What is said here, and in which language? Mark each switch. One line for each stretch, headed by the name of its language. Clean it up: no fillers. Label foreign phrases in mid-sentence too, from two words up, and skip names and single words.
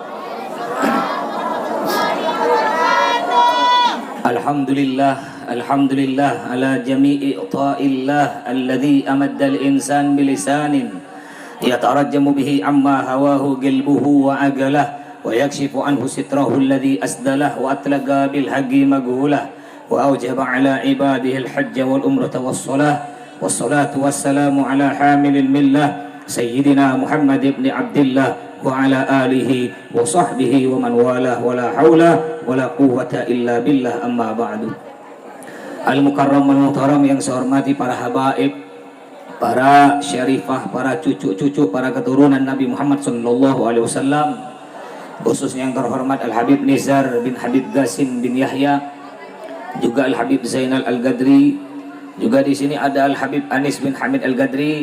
Arabic: الحمد لله على جميع تعاله الذي أمد الإنسان بلسان يترجم به عما حواه قلبه و عقله و يكشف عنه ستره الذي أسدله و أطلق بالحق مقوله و أوجب على عباده الحج والعمرة والصلاة والصلاة والسلام على حامل الملة سيدنا محمد بن عبد الله و على آله و صحبه و من والاه و لا حول و لا قوة إلا بالله أما بعد. المكرم المحترم
Indonesian: yang saya hormati para habaib, para syarifah, para cucu-cucu, para keturunan Nabi Muhammad
Arabic: صلى الله عليه وسلم,
Indonesian: khususnya yang terhormat Al-Habib Nizar bin Habib Qasim bin Yahya, juga Al-Habib Zainal Al-Gadri, juga di sini ada Al-Habib Anis bin Hamid Al-Gadri.